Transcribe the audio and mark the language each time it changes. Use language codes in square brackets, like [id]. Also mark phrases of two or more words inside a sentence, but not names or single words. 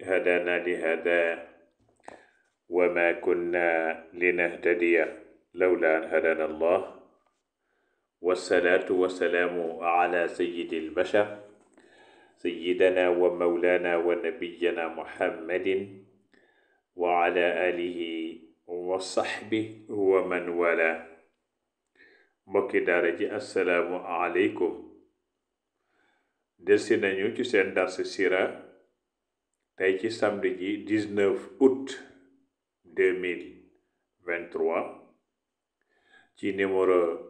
[ar] هدانا لهذا وما كنا لنهتدي لولا أن هدانا الله والصلاة والسلام على سيد البشر سيدنا ومولانا ونبينا محمد وعلى آله وصحبه ومن والاه [wo] mbokki daara ji [ar] السلام عليكم [wo] delsi nañu ci seen dars sira tey ci samedi ji 19 août 2023 ci numéro